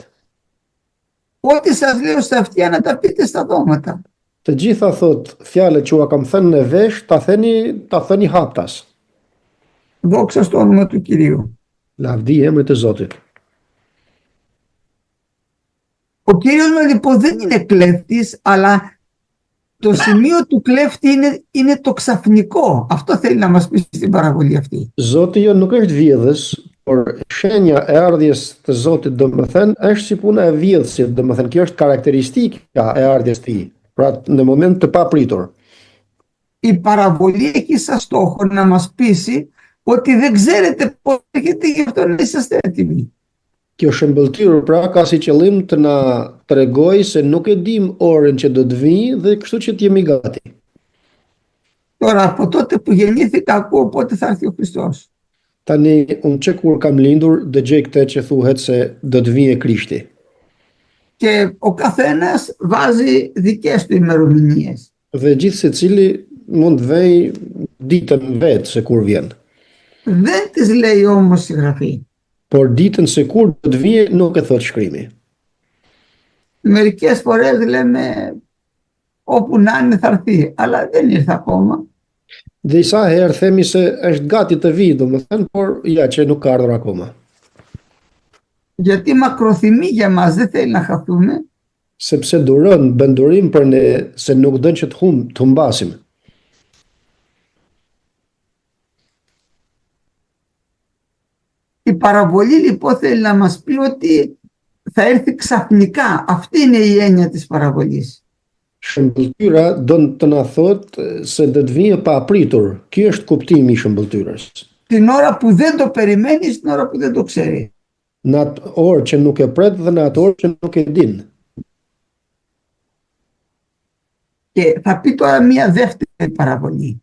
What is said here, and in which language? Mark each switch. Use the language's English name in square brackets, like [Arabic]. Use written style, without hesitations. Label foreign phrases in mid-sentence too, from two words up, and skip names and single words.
[Greek] Ό,τι σας λέω στα αυτιά να τα πείτε στα δώματα. [Albanian] Të gjitha thot fjalët që ua kam thënë në vesh, ta thëni haptas. [Greek] Δόξα στο όνομα του Κυρίου. [Albanian] Lavdi emrit të Zotit. [Greek] Ο Κύριος μας λοιπόν δεν είναι κλέφτης, αλλά το σημείο του κλέφτη είναι το ξαφνικό. Αυτό θέλει να μας πει στην παραβολή αυτή. [Albanian] Zoti jo nuk është vjedhës, por shenja e ardhjes të Zotit domethënë është si puna e vjedhësit, domethënë kjo është karakteristika e ardhjes të tij. Pra në moment të papritur. [Greek] Η παραβολή έχει σαν στόχο να μας πείσει ότι δεν ξέρετε πώς έχετε, γι' αυτό να είσαστε έτοιμοι. [Albanian] Kjo shëmbëltyrë pra ka si qëllim të na tregojë se nuk e dim orën që do të vijë dhe kështu që të jemi gati. [Greek] Τώρα από τότε που γεννήθηκα ακούω πότε θα έρθει ο Χριστός. [Albanian] Tani unë që kur kam lindur dëgjoj këtë që thuhet se do të vijë Krishti. [Greek] Και ο καθένας βάζει δικές του ημερομηνίες. [Albanian] Dhe gjithë secili mund vej ditën vetë se kur vjen. [Greek] Δεν τις λέει όμως η Γραφή. [Albanian] Por ditën se kur do të vijë nuk e thot shkrimi. [Greek] Μερικές φορές λέμε όπου να είναι θα έρθει, αλλά δεν ήρθε ακόμα. [Albanian] Dhe sa herë themi se është gati të vijë, domethënë, por ja që nuk ka ardhur akoma. [Greek] Γιατί μακροθυμεί για μας, δεν θέλει να χαθούμε. [Albanian] Sepse duron bën durim për ne se nuk dën që të humbasim. [Greek] Η παραβολή λοιπόν θέλει να μας πει ότι θα έρθει ξαφνικά. Αυτή είναι η έννοια της παραβολής. [Albanian] Shëmbëltyra don të na thotë se do të vijë pa apritur. Ky është kuptimi i shëmbëltyrës. [Greek] Την ώρα που δεν το περιμένεις, την ώρα που δεν το ξέρει. [Albanian] Në atë orë që nuk e pret dhe në atë orë që nuk e din. [Greek] Και θα πει τώρα μια δεύτερη παραβολή.